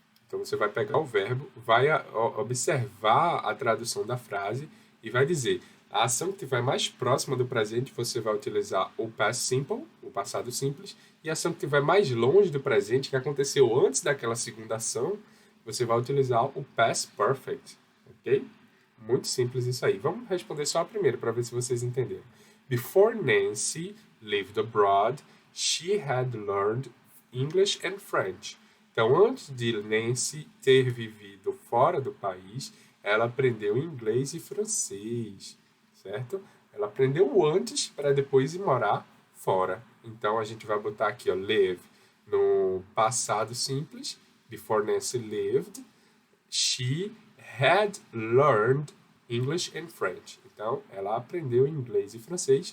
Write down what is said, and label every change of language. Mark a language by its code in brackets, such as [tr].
[pt] Então, você vai pegar o verbo, vai observar a tradução da frase e vai dizer a ação que estiver mais próxima do presente, você vai utilizar o past simple, o passado simples, e a ação que estiver mais longe do presente, que aconteceu antes daquela segunda ação, você vai utilizar o past perfect, ok? Muito simples isso aí. Vamos responder só a primeira para ver se vocês entenderam. [en] Before Nancy lived abroad, she had learned English and French. [pt] Então, antes de Nancy ter vivido fora do país, ela aprendeu inglês e francês, certo? Ela aprendeu antes para depois ir morar fora. Então, a gente vai botar aqui, ó, live no passado simples. [en] Before Nancy lived, she had learned English and French. [pt] Então, ela aprendeu inglês e francês.